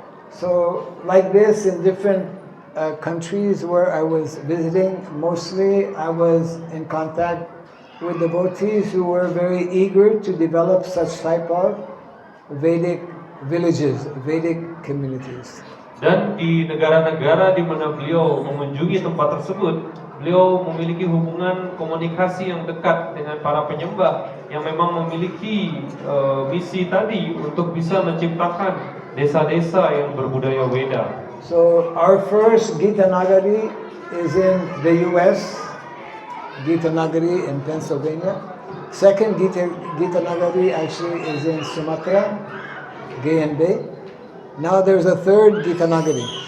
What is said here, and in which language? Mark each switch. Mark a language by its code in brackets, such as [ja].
[en] So like this in different countries where I was visiting, mostly I was in contact with devotees who were very eager to develop such type of Vedic villages, Vedic communities. [id] Dan di negara-negara di mana beliau mengunjungi tempat tersebut, beliau memiliki hubungan komunikasi yang dekat dengan para penyembah yang memang memiliki misi tadi untuk bisa menciptakan desa-desa yang berbudaya Weda. [en] So our first Gita Nagari is in the US, Gita Nagari in Pennsylvania. Second Gita Nagari actually is in Sumatra, GNB. Now there's a third Gita Nagari.